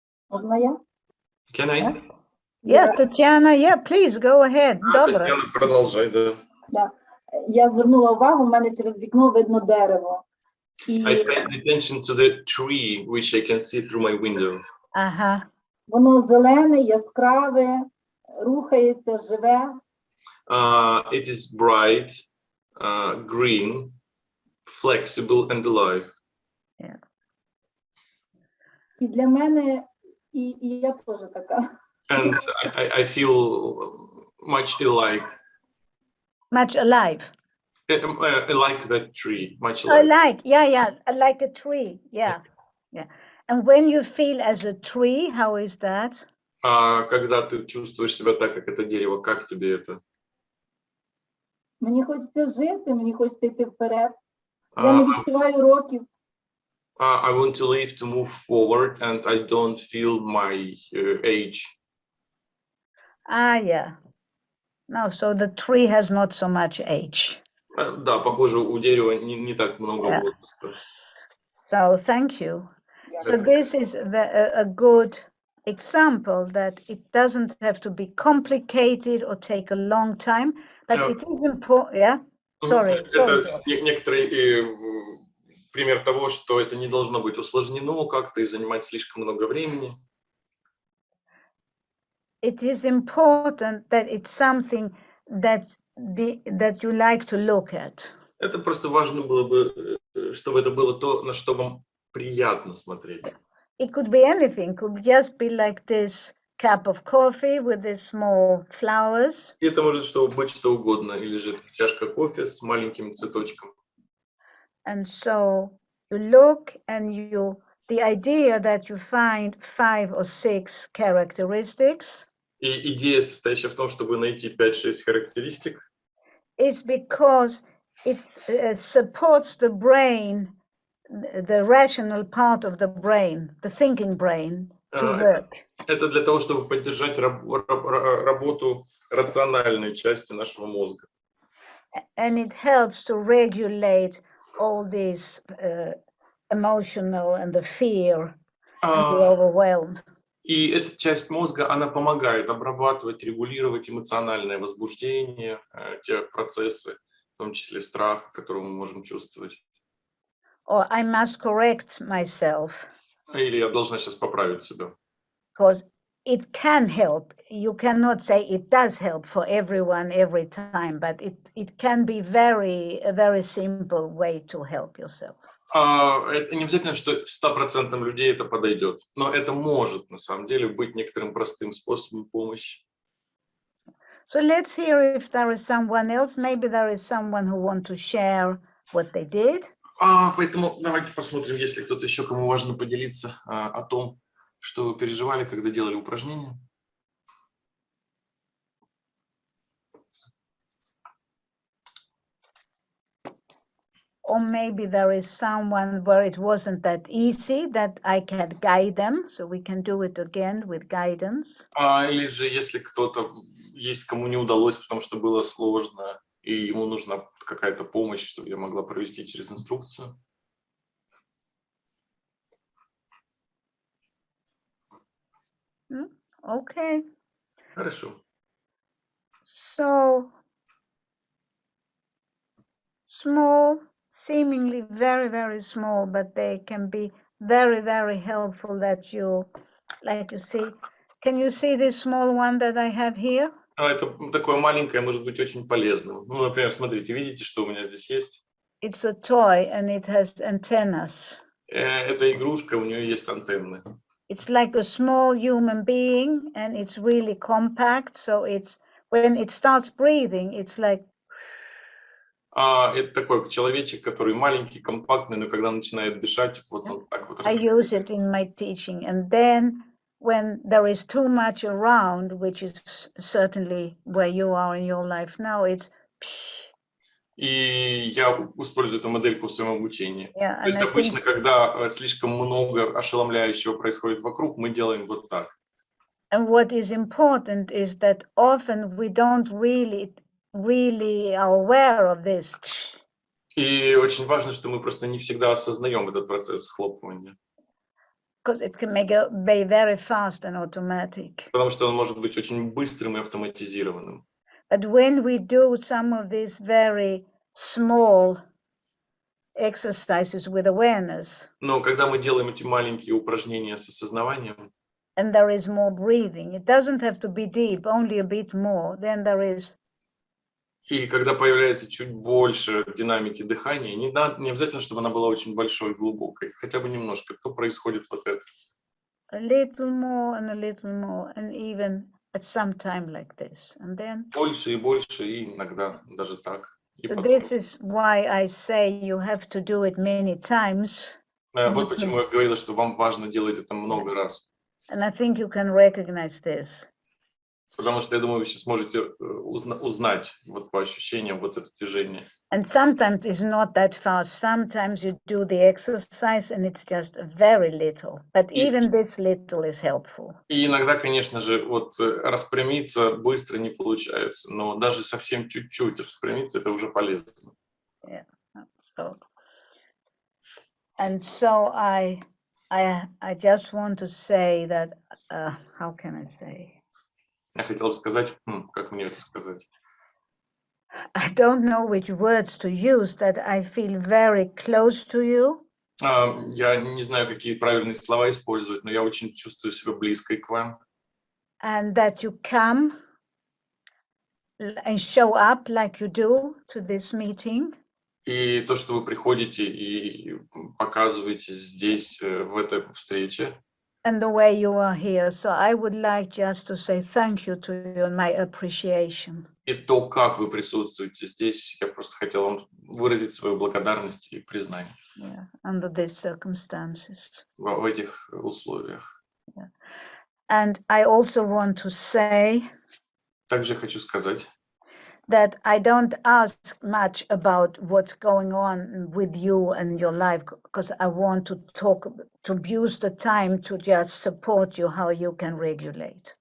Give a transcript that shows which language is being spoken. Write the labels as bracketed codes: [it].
[uk] Можна я? [en] Can I? Yeah, Tatiana, yeah, please go ahead. [uk] Добре. [ru] Татьяна, продолжай, да. Да. [uk] Я звернула увагу, в мене через вікно видно дерево. І [en] I paid attention to the tree, which I can see through my window. Ага. [uk] воно зелене, яскраве, рухається, живе. [en] It is bright, green, flexible and alive. [uk] І для мене, і я теж така. [en] And I feel much alike. Much alive. Like that tree, much I alike. like, yeah, I like a tree, yeah. And when you feel as a tree, how is that? [ru] Когда ты чувствуешь себя так, как это дерево, как тебе это? [uk] Мені хочеться жити, мені хочеться йти вперед. Я не відчуваю років. [en] I want to live, to move forward, and I don't feel my age. Yeah. No, so the tree has not so much age. [ru] Да, похоже, у дерева не так много возраста. [en] So thank you. So this is a good example that it doesn't have to be complicated or take a long time, but it is important. Yeah. Sorry. [ru] Это некоторый пример того, что это не должно быть усложнено как-то и занимать слишком много времени. [en] It is important that it's something that you like to look at. [ru] Это просто важно было бы, чтобы это было то, на что вам приятно смотреть. [en] It could be anything. It could just be like this cup of coffee with these small flowers. [ru] И это может быть что угодно, или же чашка кофе с маленьким цветочком. [en] And so you look and the idea that you find 5 or 6 characteristics. [ru] И идея, состоящая в том, чтобы найти 5-6 характеристик, [en] is because it supports the brain, the rational part of the brain, the thinking brain, to work. [ru] Это для того, чтобы поддержать работу рациональной части нашего мозга. [en] And it helps to regulate all these emotional and the fear and the overwhelm. [ru] И эта часть мозга, она помогает обрабатывать, регулировать эмоциональное возбуждение, те процессы, в том числе страх, который мы можем чувствовать. [en] Or I must correct myself. [ru] Или я должна сейчас поправить себя. [en] Because it can help. You cannot say it does help for everyone every time, but it can be a very simple way to help yourself. [ru] Это не обязательно, что 100% людей это подойдет, но это может на самом деле быть некоторым простым способом помощи. [en] So let's hear if there is someone else. Maybe there is someone who wants to share what they did. [ru] Поэтому давайте посмотрим, есть ли кто-то еще, кому важно поделиться о том, что вы переживали, когда делали упражнения. [en] Or maybe there is someone where it wasn't that easy that I can guide them, so we can do it again with guidance. [ru] Или же если кто-то есть, кому не удалось, потому что было сложно, и ему нужна какая-то помощь, чтобы я могла провести через инструкцию. [en] Okay. [ru] Хорошо. [en] So small, seemingly very, very small, but they can be very, very helpful that you, like you see. Can you see this small one that I have here? [ru] Это такое маленькое может быть очень полезным. Ну, например, смотрите, видите, что у меня здесь есть? [en] It's a toy and it has antennas. [ru] Это игрушка, у нее есть антенны. [en] It's like a small human being and it's really compact. So it's when it starts breathing, it's like. [ru] Это такой человечек, который маленький, компактный, но когда начинает дышать, вот он так вот [en] I use it in my teaching. And then when there is too much around, which is certainly where you are in your life now, it's psh. [ru] И я использую эту модельку в своем обучении. [en] Yeah, [ru] То есть [en] and I [ru] обычно, [en] think, [ru] когда слишком много ошеломляющего происходит вокруг, мы делаем вот так. [en] and what is important is that often we don't really are aware of this. [ru] И очень важно, что мы просто не всегда осознаем этот процесс схлопывания, [en] Because it can be very fast and automatic. [ru] потому что он может быть очень быстрым и автоматизированным. [en] But when we do some of these very small exercises with awareness, [ru] Но когда мы делаем эти маленькие упражнения с осознаванием, [en] and there is more breathing, it doesn't have to be deep, only a bit more, then there is. [ru] и когда появляется чуть больше динамики дыхания, не обязательно, чтобы она была очень большой и глубокой, хотя бы немножко, то происходит вот это. [en] A little more, and even at some time like this. And then, [ru] Больше, и иногда даже так. И [en] so [ru] потом. [en] this is why I say you have to do it many times. [ru] Вот почему я говорила, что вам важно делать это много раз. [en] And I think you can recognize this. [ru] Потому что, я думаю, вы сейчас можете узнать вот по ощущениям вот это движение. [en] And sometimes it's not that fast. Sometimes you do the exercise and it's just very little. But even this little is helpful. [ru] И иногда, конечно же, вот распрямиться быстро не получается, но даже совсем чуть-чуть распрямиться, это уже полезно. [en] Yeah. So I just want to say that, how can I say? [ru] Я хотел бы сказать, как мне это сказать? [en] I don't know which words to use, that I feel very close to you. [ru] Я не знаю, какие правильные слова использовать, но я очень чувствую себя близкой к вам. [en] And that you come and show up like you do to this meeting. [ru] И то, что вы приходите и показываете здесь, в этой встрече. [en] And the way you are here. So I would like just to say thank you to you and my appreciation. [ru] И то, как вы присутствуете здесь, я просто хотел вам выразить свою благодарность и признание. [en] Yeah, under these circumstances. [ru] В этих условиях. [en] Yeah. And I also want to say. [ru] Также хочу сказать. [en] That I don't ask much about what's going on with you and your life, because I want to use the time to just support you how you can regulate.